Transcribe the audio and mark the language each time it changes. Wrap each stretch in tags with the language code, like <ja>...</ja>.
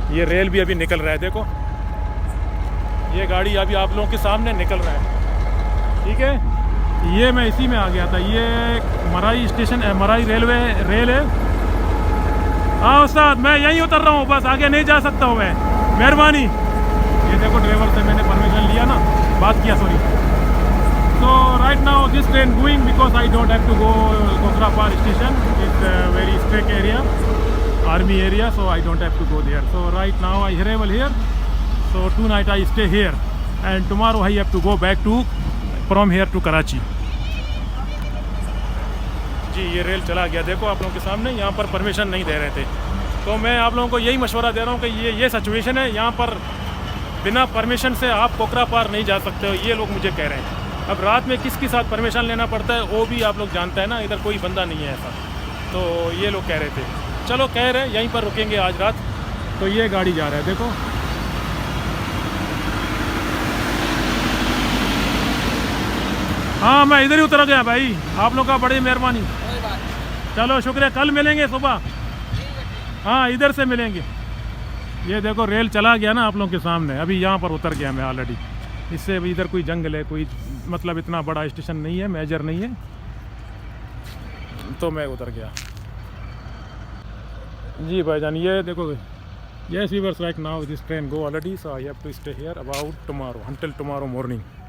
<hi>ये रेल भी अभी निकल रहा है, देखो ये गाड़ी अभी आप लोगों के सामने निकल रहा है, ठीक है। ये मैं इसी में आ गया था। ये मराई स्टेशन है, मराई रेल है। हाँ उस्ताद, मैं यहीं उतर रहा हूँ, बस आगे नहीं जा सकता हूँ मैं, मेहरबानी। ये देखो ड्राइवर से मैंने परमिशन लिया ना, बात किया, sorry.</hi> <en>So right now this train going because I don't have to go Kokrapar station. It's a very strict area, army area, so I don't have to go there. So right now I arrival here. So tonight I stay here, and tomorrow I have to go back to from here to Karachi.</en> <hi>जी ये rail चला गया, देखो आप लोगों के सामने। यहाँ पर परमिशन नहीं दे रहे थे, तो मैं आप लोगों को यही मशवरा दे रहा हूँ कि ये सिचुएशन है। यहाँ पर बिना परमिशन से आप कोकरापार नहीं जा सकते हो, ये लोग मुझे कह रहे हैं। अब रात में किसके साथ परमिशन लेना पड़ता है वो भी आप लोग जानते हैं ना, इधर कोई बंदा नहीं है ऐसा। तो ये लोग कह रहे थे, चलो कह रहे हैं यहीं पर रुकेंगे आज रात। तो ये गाड़ी जा रहा है, देखो हाँ मैं इधर ही उतर गया भाई, आप लोग का बड़ी मेहरबानी। चलो शुक्रिया, कल मिलेंगे सुबह। हाँ इधर से मिलेंगे। ये देखो रेल चला गया ना आप लोगों के सामने। अभी यहाँ पर उतर गया मैं ऑलरेडी। इससे अभी इधर कोई जंगल है, कोई मतलब इतना बड़ा स्टेशन नहीं है, मेजर नहीं है, तो मैं उतर गया। जी भाईजान ये देखो,</hi> <en>yes viewers, right now this train go already, so I have to stay here about tomorrow, until tomorrow morning.</en>